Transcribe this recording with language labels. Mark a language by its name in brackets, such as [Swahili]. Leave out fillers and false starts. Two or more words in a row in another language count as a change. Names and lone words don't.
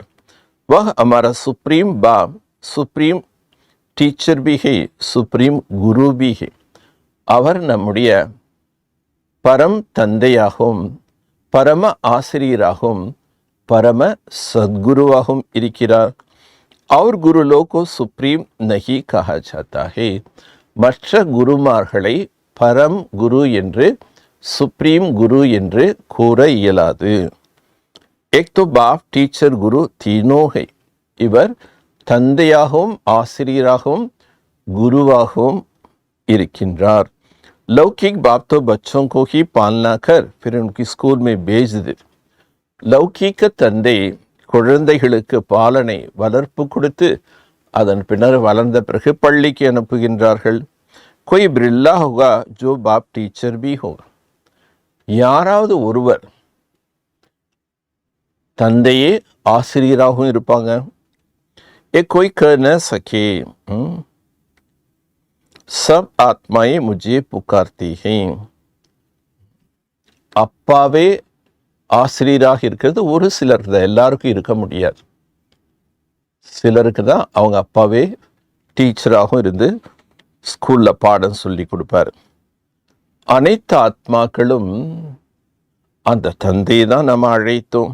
[Hindi] वह हमारा सुप्रीम बाप, [English] supreme teacher [Hindi] भी है, सुप्रीम गुरु भी है. [Tamil] அவர் நம்முடைய பரம் தந்தையாகவும் பரம ஆசிரியராகவும் பரம சத்குருவாகவும் இருக்கிறார். [Hindi] और गुरु लोग को सुप्रीम नहीं कहा जाता है, [Tamil] மற்ற குருமார்களை பரம் குரு என்று சுப்ரீம் குரு என்று கூற இயலாது. [Hindi] एक तो बाप टीचर गुरु तीनों है, [Tamil] இவர் தந்தையாகவும் ஆசிரியராகவும் குருவாகவும் இருக்கின்றார். [Hindi] लौकिक बाप तो बच्चों को ही पालना कर फिर उनकी स्कूल में भेज दे. [Tamil] லௌகீக தந்தை குழந்தைகளுக்கு பாலனை வளர்ப்பு கொடுத்து அதன் பின்னர் வளர்ந்த பிறகு பள்ளிக்கு அனுப்புகின்றார்கள். [Hindi] कोई बिरला होगा जो बाप टीचर भी होगा, [Tamil] யாராவது ஒருவர் தந்தையே ஆசிரியராகவும் இருப்பாங்க. [Hindi] ये कोई कर न सके, सब आत्माएं मुझे पुकारती हैं. [Tamil] அப்பாவே ஆசிரியராக இருக்கிறது ஒரு சிலருக்கு தான், எல்லாருக்கும் இருக்க முடியாது. சிலருக்கு தான் அவங்க அப்பாவே டீச்சராகவும் இருந்து ஸ்கூலில் பாடம் சொல்லி கொடுப்பாரு. அனைத்து ஆத்மாக்களும் அந்த தந்தையை தான் நம்ம அழைத்தோம்.